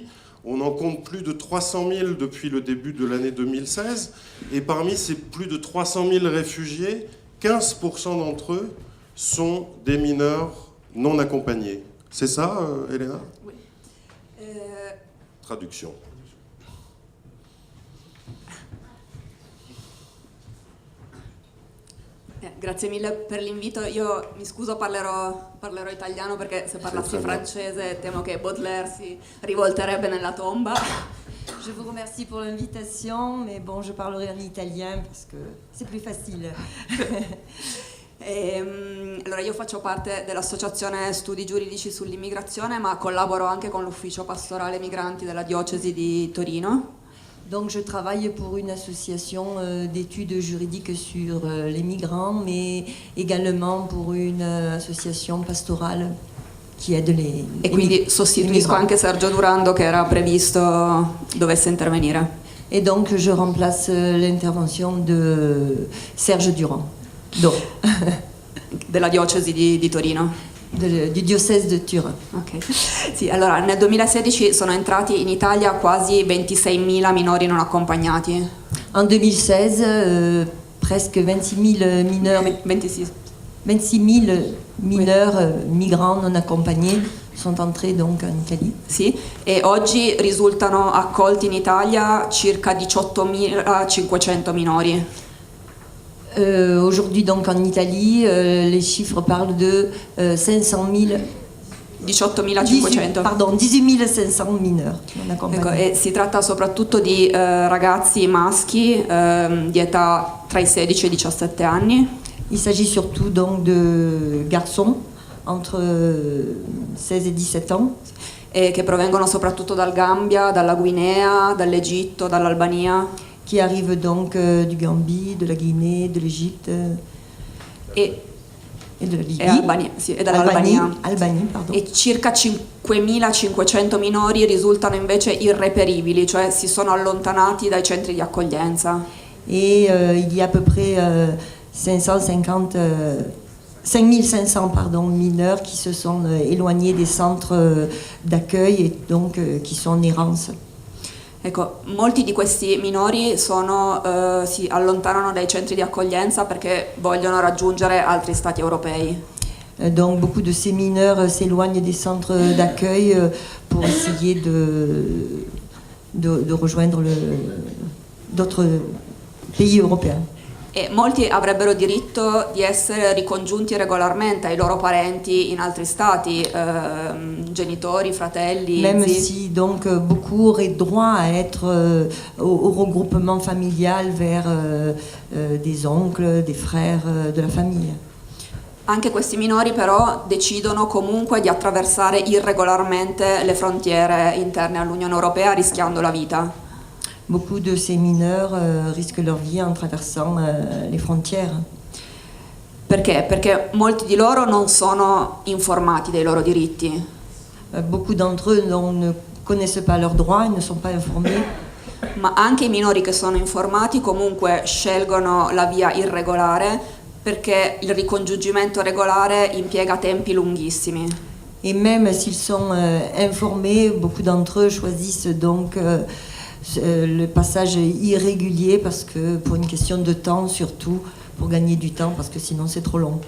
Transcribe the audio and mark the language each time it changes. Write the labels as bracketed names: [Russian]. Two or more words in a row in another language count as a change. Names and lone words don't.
[French] On en compte plus de 300 000 depuis le début de l'année 2016, et parmi ces plus de 300 000 réfugiés, 15% d'entre eux sont des mineurs non accompagnés. C'est ça, Elena? Oui. Traduction. [Italian] Grazie mille per l'invito. Io mi scuso, parlerò italiano perché se parlassi francese temo che Baudelaire si rivolterebbe nella tomba. [French] Je vous remercie pour l'invitation, mais bon, je parlerai en italien parce que c'est plus facile. [Italian] Allora, io faccio parte dell'Associazione Studi Giuridici sull'Immigrazione, ma collaboro anche con l'Ufficio Pastorale Migranti della Diocesi di Torino. [French] Donc je travaille pour une association d'études juridiques sur les migrants, mais également pour une association pastorale qui aide les [Italian] E quindi sostituisco anche Sergio Durando, che era previsto dovesse intervenire. [French] Et donc je remplace l'intervention de Serge Durand, [Italian] della Diocesi di Torino. [French] Du diocèse de Turin. Ok. [Italian] Sì, allora nel 2016 sono entrati in Italia quasi 26.000 minori non accompagnati. [French] En 2016, presque 26.000 mineurs, 26.000 mineurs migrants non accompagnés sont entrés donc en Italie. [Italian] Sì, e oggi risultano accolti in Italia circa 18.500 minori. [French] Aujourd'hui donc en Italie, les chiffres parlent de 500.000 18.500. Pardon, 18.500 mineurs non [Italian] Ecco, [French] accompagnés. [Italian] e si tratta soprattutto di ragazzi maschi di età tra i 16 e i 17 anni. [French] Il s'agit surtout donc de garçons entre 16 et 17 ans. [Italian] E che provengono soprattutto dal Gambia, dalla Guinea, dall'Egitto, dall'Albania. [French] Qui arrivent donc du Gambie, de la Guinée, de l'Égypte [Italian] E [French] de la Libye. [Italian] e dall'Albania. [French] Albanie, pardon. [Italian] E circa 5.500 minori risultano invece irreperibili, cioè si sono allontanati dai centri di accoglienza. [French] Et il y a à peu près 5500 mineurs qui se sont éloignés des centres d'accueil et donc qui sont en errance. [Italian] Ecco, molti di questi minori si allontanano dai centri di accoglienza perché vogliono raggiungere altri stati europei. [French] Donc beaucoup de ces mineurs s'éloignent des centres d'accueil pour essayer de rejoindre d'autres pays européens. [Italian] E molti avrebbero diritto di essere ricongiunti regolarmente ai loro parenti in altri stati, genitori, fratelli, [French] Même [Italian] zii. [French] si donc beaucoup auraient droit à être au regroupement familial vers des oncles, des frères de la famille. [Italian] Anche questi minori però decidono comunque di attraversare irregolarmente le frontiere interne all'Unione Europea rischiando la vita. [French] Beaucoup de ces mineurs risquent leur vie en traversant les frontières. [Italian] Perché? Perché molti di loro non sono informati dei loro diritti. [French] Beaucoup d'entre eux ne connaissent pas leurs droits, ils ne sont pas informés. [Italian] Ma anche i minori che sono informati comunque scelgono la via irregolare perché il ricongiungimento regolare impiega tempi lunghissimi. [French] Et même s'ils sont informés, beaucoup d'entre eux choisissent donc le passage irrégulier parce que pour une question de temps surtout, pour gagner du temps parce que sinon c'est trop long.